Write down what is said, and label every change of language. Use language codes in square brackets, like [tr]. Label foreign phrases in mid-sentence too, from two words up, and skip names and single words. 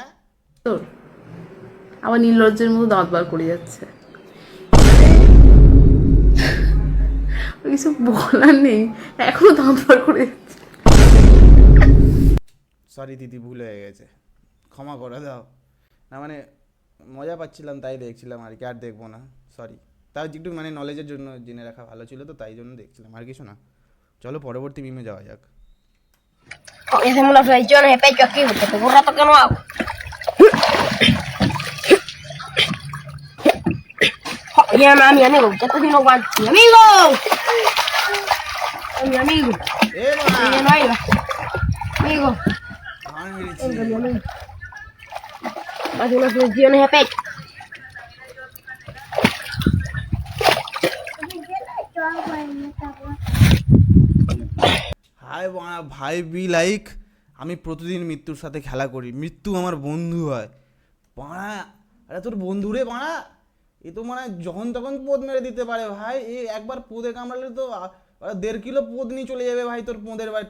[bn] তোর আবার নির্লজ্জের মতো দাঁত বার করে যাচ্ছে, ওর কিছু বলার নেই, এখনো দাঁত বার করে যাচ্ছে। সরি দিদি ভুল হয়ে গেছে, ক্ষমা করে দাও না, মানে মজা পাচ্ছিলাম তাই দেখছিলাম আর কি, আর দেখবো না, সরি। তাও একটু মানে নলেজের জন্য জেনে রাখা ভালো ছিল তো, তাই জন্য দেখছিলাম, আর কিছু না। চলো পরবর্তী মিমে যাওয়া যাক। [es] hacemos las tradiciones de pecho aquí, porque tengo un rato que no hago. Oye, mi amigo, usted está haciendo guantes. ¡Mi amigo! Mi amigo. [bn] এ বাবা, [es] Oye, no hay. Amigo, [bn] গান মেরেছি। [es] venga, mi amigo. Hace unas flexiones de pecho. [bn] হাই বাবা, ভাই [en] be like [bn] আমি প্রতিদিন মৃত্যুর সাথে খেলা করি, মৃত্যু আমার বন্ধু হয়। বাড়া আরে তোর বন্ধু রে বাড়া, এ তো মানে যখন তখন পোদ মেরে দিতে পারে ভাই, এ একবার পোদে কামড়ালে তো 1.5 কিলো পোদ নিয়ে চলে যাবে ভাই তোর পোঁদের বাড়ি।